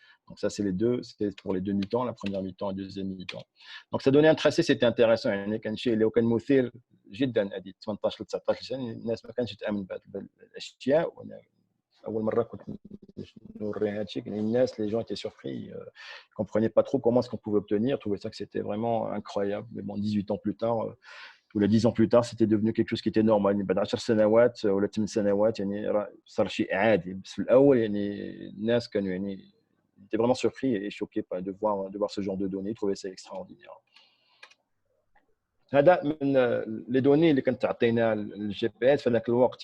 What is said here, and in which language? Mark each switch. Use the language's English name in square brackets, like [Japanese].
[French] Donc ça, c'est les deux, c'était pour les deux mi-temps, la première mi-temps et la deuxième mi-temps. Donc ça donnait un tracé, c'était intéressant. [Arabic] يعني كان شيء اللي كان مثير جدا هذه 18 ل 19 سنه الناس ما كانتش تامن بهذه الاشياء. وانا اول مره كنت نوري هذا الشيء يعني الناس [French] les gens étaient surpris, comprenaient pas trop comment est-ce qu'on pouvait obtenir, trouvaient ça que c'était vraiment incroyable. Mais bon, 18 ans plus tard ولا 10 ans plus tard c'était devenu quelque chose qui était normal. [Arabic] يعني بعد 10 سنوات ولا 8 سنوات يعني صار شيء عادي. بس في الاول يعني الناس كانوا يعني [French] étaient vraiment surpris et choqués de voir ce genre de données, ils trouvaient ça extraordinaire. [Arabic] هذا من لي دوني اللي كانت تعطينا الجي بي اس في ذاك الوقت.